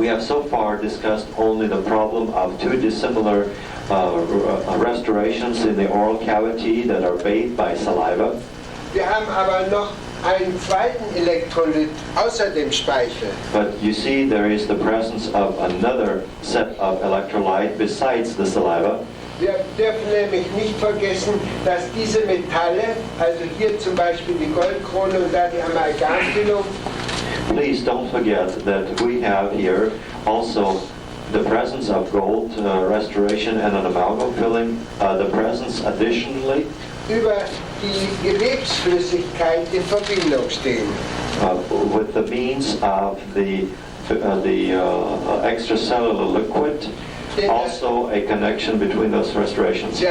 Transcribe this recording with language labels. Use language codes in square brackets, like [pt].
[en] We have so far discussed only the problem of two dissimilar restorations in the oral cavity that are bathed by saliva. [de] Wir haben aber noch einen zweiten Elektrolyt außer dem Speichel. [en] But you see, there is the presence of another set of electrolyte besides the saliva. [de] Wir dürfen nämlich nicht vergessen, dass diese Metalle, also hier zum Beispiel die Goldkrone und da die Amalgamfüllung, [en] Please don't forget that we have here also the presence of gold restoration and an amalgam filling, the presence additionally [de] über die Gewebsflüssigkeit in Verbindung stehen. [en] with the means of the extracellular liquid, also a connection between those restorations.